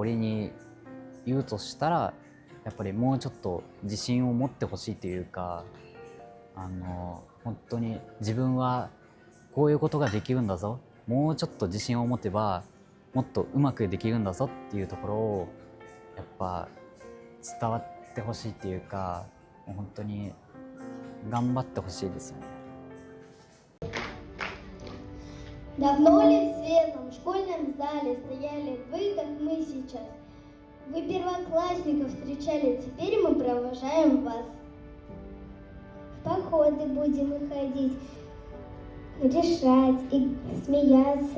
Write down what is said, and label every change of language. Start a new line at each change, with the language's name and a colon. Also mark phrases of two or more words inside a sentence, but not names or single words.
Japanese: 俺に言うとしたら、やっぱりもうちょっと自信を持ってほしいというか、本当に自分はこういうことができるんだぞ、もうちょっと自信を持てばもっとうまくできるんだぞっていうところをやっぱ伝わってほしいっていうか、もう本当に頑張ってほしいですよね。
Russian: Давно ли в светлом школьном зале стояли вы, как мы сейчас? Вы первоклассников встречали, теперь мы провожаем вас. В походы будем выходить, решать и смеяться.